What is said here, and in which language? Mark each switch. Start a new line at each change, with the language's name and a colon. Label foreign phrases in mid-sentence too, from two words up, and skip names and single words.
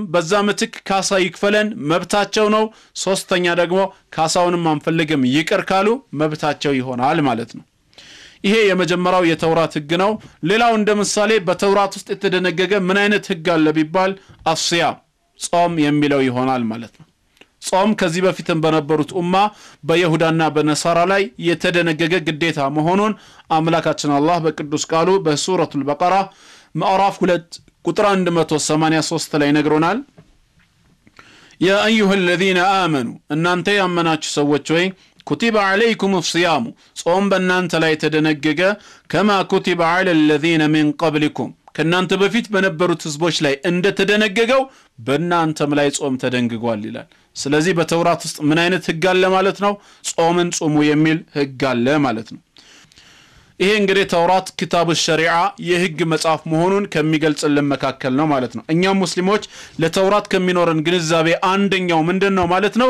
Amharic: በዛ ምትክ ካሳ ይክፈለን መብታቸው ነው። ሶስተኛ ደግሞ ካሳውንም አንፈልግም ይቅር ካሉ መብታቸው ይሆናል ማለት ነው። ይሄ የመጀመሪያው የተውራት ህግ ነው። ሌላው እንደ ምሳሌ በተውራት ውስጥ የተደነገገ ምን አይነት ህግ አለ ቢባል አስያም ጾም የሚለው ይሆናል ማለት ነው። ጾም ከዚህ በፊትም በነበሩት ኡማ በይሁዳና በነሳራ ላይ የተደነገገ ግዴታ መሆኑን አምላካችን አላህ በቅዱስ ቃሉ በሱረቱል በቀራ ምዕራፍ 2 ቁጥር 183 ላይ ነግሮናል።
Arabic: يا أيها الذين آمنوا
Amharic: እናንተ ያመናችሁ ሰዎች ሆይ
Arabic: كتب عليكم الصيام
Amharic: ጾም በእናንተ ላይ ተደነገገ
Arabic: كما كتب على الذين من قبلكم
Amharic: ከናንተ በፊት በነበሩት ህዝቦች ላይ እንደተደነገገው በእናንተም ላይ ጾም ተደንግጓል ይላል። ስለዚህ በተውራት ውስጥ ምን አይነት ህግ አለ ማለት ነው? ጾምን ጾሙ የሚል ህግ አለ ማለት ነው። ይሄ እንግዲህ ተውራት
Arabic: كتاب شريعة
Amharic: የህግ መጽሐፍ መሆኑን ከሚገልጽልን መካከል ነው ማለት ነው። እኛም ሙስሊሞች ለተውራት ከሚኖረን ግንዛቤ አንደኛው ምንድነው ማለት ነው?